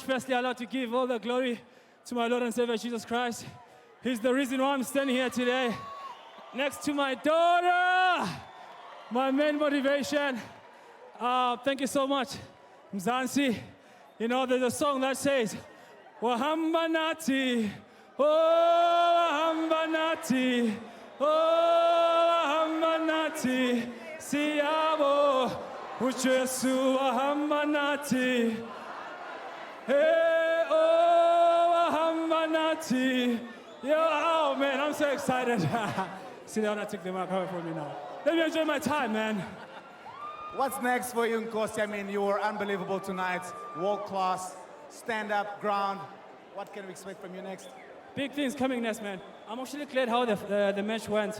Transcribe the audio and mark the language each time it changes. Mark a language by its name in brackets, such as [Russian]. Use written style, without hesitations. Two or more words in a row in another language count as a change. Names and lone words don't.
[English] Firstly, I'd like to give all the glory to my Lord and Savior Jesus Christ. He's the reason why I'm standing here today, next to my daughter, my main motivation. Thank you so much, Mzansi. You know, there's a song that says, [Zulu] Wahamba nati, oh wahamba nati, oh wahamba nati, siyabo, ujesu wahamba nati, hey oh wahamba nati. [English] Yo, oh man, I'm so excited. See, they're not taking the mic away from me now. Let me enjoy my time, man. What's next for you, Nkosi? I mean, you were unbelievable tonight. World class, stand up, ground. What can we expect from you next? Big things coming next, man. I'm actually glad how the match went.